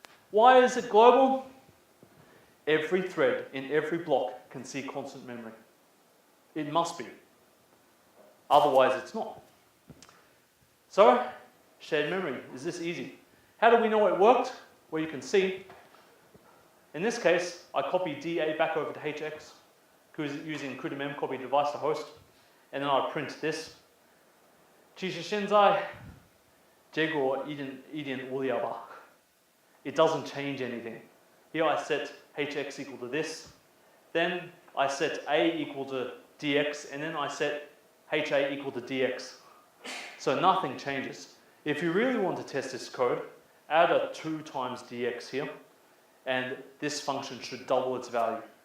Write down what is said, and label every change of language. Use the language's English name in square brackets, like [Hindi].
[English] Why is it global? Every thread in every block can see constant memory. It must be. Otherwise it's not. So, shared memory, is this easy? How do we know it worked? Well, you can see, in this case, I copied dA back over to hx, using CUDA memcopy device to host, and then I print this. [Chinese] 其实现在结果一点无聊吧。 [English] It doesn't change anything. Here I set hx equal to this, then I set a equal to dx, and then I set ha equal to dx. So nothing changes. If you really want to test this code, add a 2 times dx here, and this function should double its value.